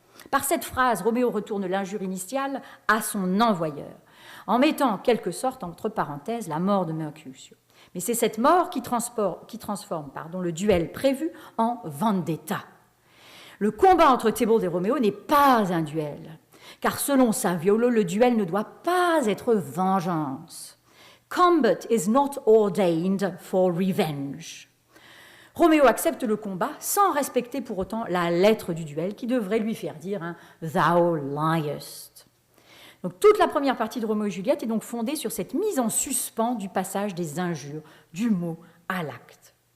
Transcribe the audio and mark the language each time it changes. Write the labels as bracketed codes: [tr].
[fr] Par cette phrase, Roméo retourne l'injure initiale à son envoyeur, en mettant en quelque sorte, entre parenthèses, la mort de Mercutio. Mais c'est cette mort qui transforme le duel prévu en vendetta. Le combat entre Thébaud et Roméo n'est pas un duel, car selon Saviolo, le duel ne doit pas être vengeance. [en] Combat is not ordained for revenge. [fr] Roméo accepte le combat sans respecter pour autant la lettre du duel qui devrait lui faire dire « [en] Thou liest ». [fr] Donc, toute la première partie de Roméo et Juliette est donc fondée sur cette mise en suspens du passage des injures, du mot à l'acte.